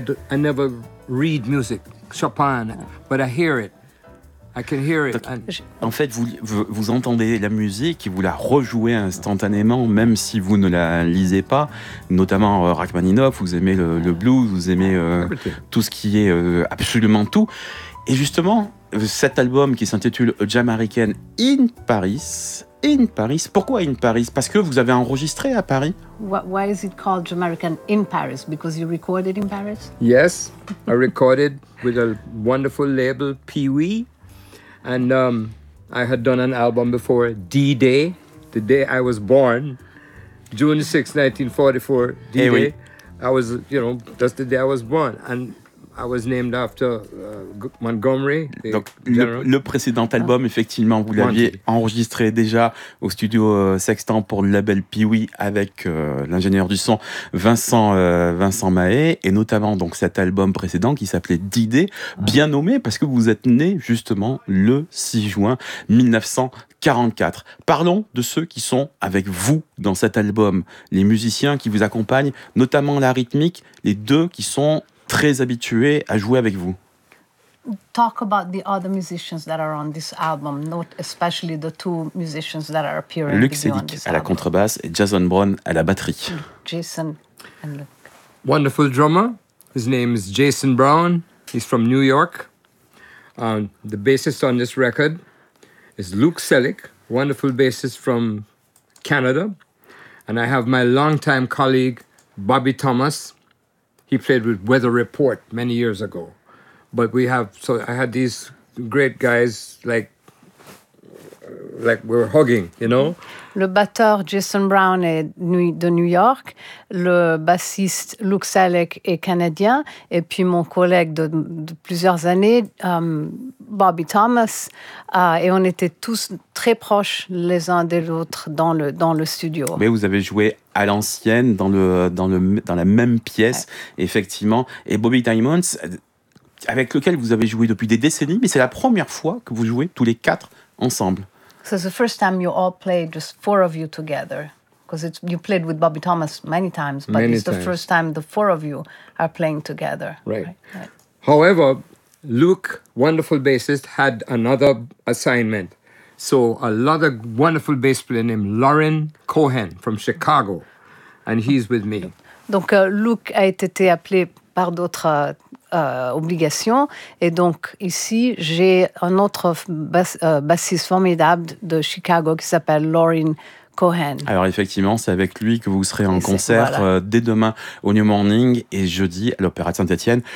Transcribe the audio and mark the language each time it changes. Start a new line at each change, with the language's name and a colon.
English: I never read music, Chopin, but I hear it. I can hear it.
French: En fait, vous entendez la musique et vous la rejouez instantanément, même si vous ne la lisez pas. Notamment Rachmaninoff, vous aimez le blues, vous aimez tout ce qui est absolument tout. Et justement, cet album qui s'intitule A Jam American in Paris. In Paris. Pourquoi in Paris? Parce que vous avez enregistré à Paris.
English: Why is it called Jamaican in Paris? Because you recorded in Paris? Yes, I recorded with a wonderful label, Pee Wee. And I had done an album before, D-Day, the day I was born, June 6, 1944, D-Day.
French: Oui.
English: I was, you know, just the day I was born. And I was named after Montgomery.
French: Donc le précédent album, effectivement, vous l'aviez enregistré déjà au studio Sextant pour le label Pee-Wee avec l'ingénieur du son Vincent Mahé, et notamment donc cet album précédent qui s'appelait D-Day, bien nommé parce que vous êtes né justement le 6 juin 1944. Parlons de ceux qui sont avec vous dans cet album, les musiciens qui vous accompagnent, notamment la rythmique, les deux qui sont très habitué à jouer avec vous.
English: Talk about the other musicians that are on this album, not especially the two musicians that are appearing.
French: Luc Sedic à la contrebasse et Jason Brown à la batterie.
English: Jason and Luke. Wonderful drummer. His name is Jason Brown. He's from New York. The bassist on this record is Luc Sedic, wonderful bassist from Canada. And I have my longtime colleague Bobby Thomas. He played with Weather Report many years ago. But I had these great guys like we were hugging, you know?
French: Le batteur Jason Brown est de New York. Le bassiste Luc Sedic est canadien. Et puis mon collègue de plusieurs années, Bobby Thomas. Et on était tous très proches les uns des autres dans le studio. Mais vous avez joué à l'ancienne, dans la même pièce, ouais. Effectivement. Et Bobby Diamonds, avec lequel vous avez joué depuis des décennies, mais c'est la première fois que vous jouez tous les quatre ensemble.
English: So it's the first time you all played, just four of you together. Because you played with Bobby Thomas many times, but many it's times. The first time the four of you are playing together. Right. However, Luke, wonderful bassist, had another assignment. So a lot of wonderful bass player named Lauren Cohen from Chicago, and he's with me.
French: Donc Luke a été appelé par d'autres obligations, et donc ici j'ai un autre bassiste formidable de Chicago qui s'appelle Lauren Cohen. Alors effectivement, c'est avec lui que vous serez en concert dès demain au New Morning et jeudi à l'Opéra de Saint-Étienne.